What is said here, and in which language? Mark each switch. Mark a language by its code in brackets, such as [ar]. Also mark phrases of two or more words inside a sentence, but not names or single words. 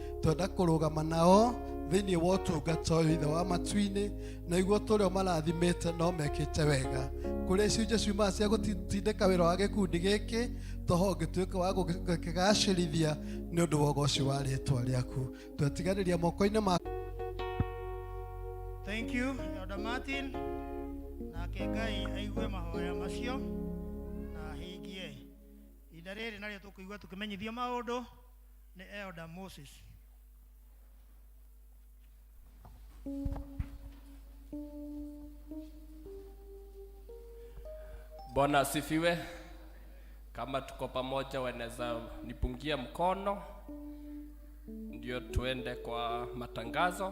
[ki] Twenda kũrũgama nao thĩinĩ wa ũtungata ũyũ ithe wa matu-inĩ na iguo tũrĩa marathimĩte no mekĩte wega kũrĩa icunjĩ ciumaga cia gũtindĩka wĩra wa gĩkundi gĩkĩ toho ngĩtuĩka wa gũkĩgacĩrithia nĩ ũndũ wa ũgoci wa rĩĩtwa rĩaku twetiganĩria moko-inĩ ma. [en] Thank you, Elder Martin. [ki] Nake Ngai aigue mahoya macio na hingie. Ihinda rĩrĩ narĩo tũkũigua tũkĩmenyithio maũndũ nĩ Elder Moses. [sw] Bwana asifiwe. Kama tuko pamoja, wanaweza nipungia mkono ndio tuende kwa matangazo.